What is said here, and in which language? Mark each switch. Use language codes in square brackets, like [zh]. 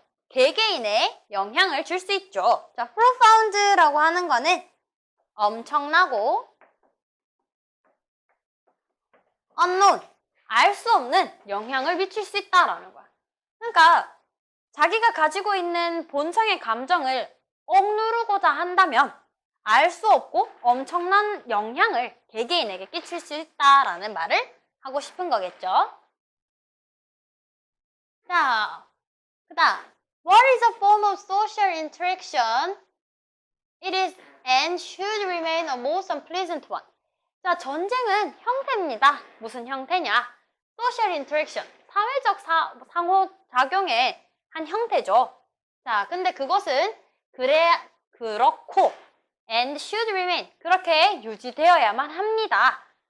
[ko] 개개인에 영향을 줄 수 있죠. 자, profound라고 하는 거는 엄청나고 unknown, 알 수 없는 영향을 미칠 수 있다라는 거야. 그러니까 자기가 가지고 있는 본성의 감정을 억누르고자 한다면 알 수 없고 엄청난 영향을 개개인에게 끼칠 수 있다라는 말을 하고 싶은 거겠죠. 자, 그 다음 [en] What is a form of social interaction? It is and should remain a most unpleasant one. [ko] 자, 전쟁은 형태입니다. 무슨 형태냐? Social interaction, 사회적 상호작용의 한 형태죠. 자, 근데 그것은 그렇고 [en] and should remain, [ko] 그렇게 유지되어야만 합니다.